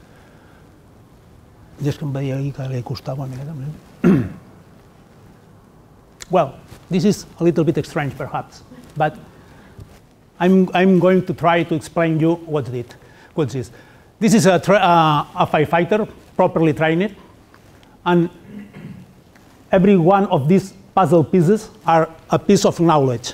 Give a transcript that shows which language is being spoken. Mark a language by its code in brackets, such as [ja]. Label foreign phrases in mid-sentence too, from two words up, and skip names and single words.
[ca] I és que em veia ahir que li costava una miqueta. [en] Well, this is a little bit strange perhaps, but I'm going to try to explain you what's this. This is a firefighter, properly trained, and every one of these puzzle pieces are a piece of knowledge.